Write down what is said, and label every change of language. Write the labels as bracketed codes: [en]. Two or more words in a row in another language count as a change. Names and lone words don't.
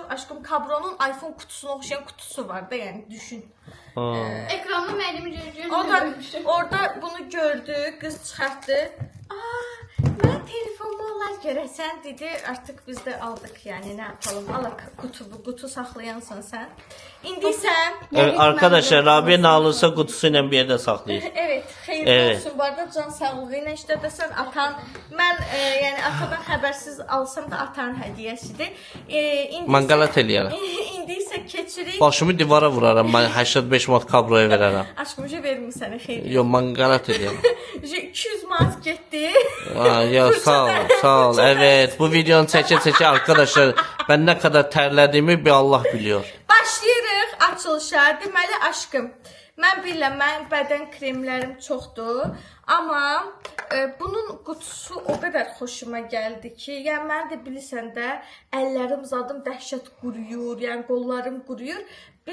[az] Aşkım kabronun iPhone kutusuna oxşayan kutusu var da, yəni düşün. Ha. Ekranı müəllimi görür. O da orada bunu gördü, qız çıxartdı. Mən telefonumu olar görəsən dedi. Artıq biz də aldıq, yəni nə yapalım? Alaq qutu saxlayansan sən. İndi isə [tr] Arkadaşlar Rabia ne alırsa kutusuyla bir yerde saklayır. Evet, xeyirli Evet. [az] olsun. Bu arada can sağlığı ilə işlədəsən atan. Mən yəni atadan xəbərsiz alsam da atanın hədiyyəsidir. İndi Mangalat eləyərəm. İndi isə keçirik. Başımı divara vuraram. Ben 85 manat kabroya verərəm. Aşkımca verim sənə xeyir. Yo mangalat eləyərəm. 200 manat getdi. Ya sağ ol, sağ ol. [tr] Evet, bu videonu çeke arkadaşlar. Ben ne kadar terlediğimi bir Allah biliyor. [az] Başlayırıq açılışa. Deməli aşkım, mən bilirəm, mənim bədən kremlərim çoxdur, amma bunun qutusu o qədər xoşuma gəldi ki, yəni mən də bilirsən də əllərim zadım dəhşət quruyur, yəni qollarım quruyur.